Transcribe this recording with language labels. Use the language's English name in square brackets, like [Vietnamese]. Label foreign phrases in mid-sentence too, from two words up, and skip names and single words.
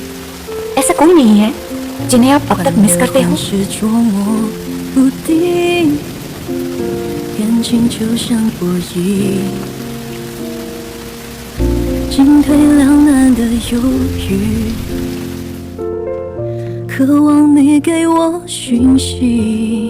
[Hindi] ऐसा कोई नहीं है जिन्हें आप अब तक मिस करते हो। [Chinese] 是捉摸不定，感情就像波音，进退两难的犹豫，渴望你给我讯息。